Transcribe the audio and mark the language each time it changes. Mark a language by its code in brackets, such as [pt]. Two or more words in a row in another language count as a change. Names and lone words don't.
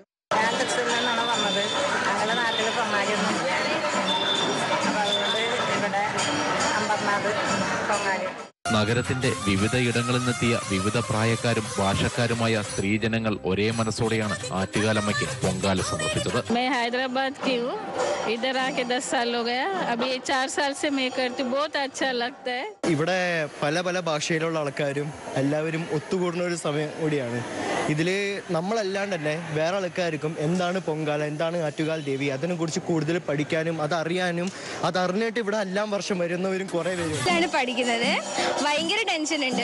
[ml] ഞാൻ തൃശ്ശൂരിൽ നിന്നാണ് വന്നത്. ഞങ്ങളുടെ നാട്ടിൽ പൊങ്കാലയൊന്നുമില്ല. അപ്പം അതുകൊണ്ട് ഇവിടെ അമർനാഥ് പൊങ്കാല. നഗരത്തിന്റെ വിവിധ ഇടങ്ങളിൽ നിന്നെത്തിയ വിവിധ പ്രായക്കാരും ഭാഷക്കാരുമായ സ്ത്രീജനങ്ങൾ ഒരേ മനസ്സോടെയാണ് ആറ്റുകാലമ്മയ്ക്ക് പൊങ്കാല സമർപ്പിച്ചത്. [hi] ഹൈദരാബാദ് इधर आके 10 साल हो गया. अभी 4 साल से मैं करती हूँ. बहुत अच्छा लगता है. [ml] ഇവിടെ പല പല ഭാഷയിലുള്ള ആൾക്കാരും എല്ലാവരും ഒത്തുകൂടുന്ന ഒരു സമയം കൂടിയാണ്. ഇതിൽ നമ്മളല്ലാണ്ട് തന്നെ വേറെ ആൾക്കാർക്കും എന്താണ് പൊങ്കാല, എന്താണ് ആറ്റുകാൽ ദേവി, അതിനെക്കുറിച്ച് കൂടുതൽ പഠിക്കാനും അതറിയാനും അതറിഞ്ഞിട്ട് ഇവിടെ എല്ലാം വർഷം വരുന്നവരും കുറേ പേര് പഠിക്കുന്നത്. ഭയങ്കര ടെൻഷൻ ഉണ്ട്.